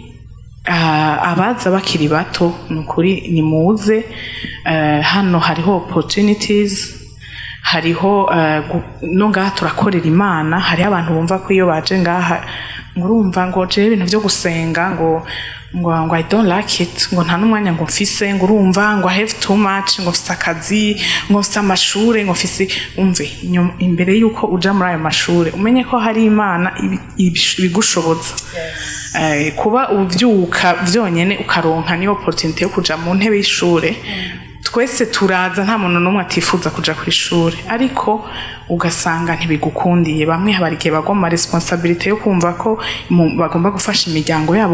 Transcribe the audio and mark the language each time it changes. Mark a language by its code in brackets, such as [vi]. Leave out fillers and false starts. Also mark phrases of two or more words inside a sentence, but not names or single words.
[rn] abaza bakiri bato nukuri nimuze hano hariho opportunities hariho no ngaha turakorera Imana hari abantu bumva ko iyo baje ngaha ngurumva ngo je ibintu byo gusenga ngo [en] I don't like it [rn] ngo nta numwanya ngo mfise ngo urumva ngo [en] I have too [rn] much ngo mfise akazi ngo mfise amashure ngo mfise umve imbere yuko uja muri ayo mashure umenye ko hari Imana ibigushoboza kuba uvyuka vyonyene ukaronka ni opportunity yo kuja mu ntebe y'ishure twese turaza nta muntu numwe atifuza kuja ku ishure ariko ugasanga ntibigukundiye bamwe habarike bagoma responsibility yo kumva ko bagomba gufasha imiryango yabo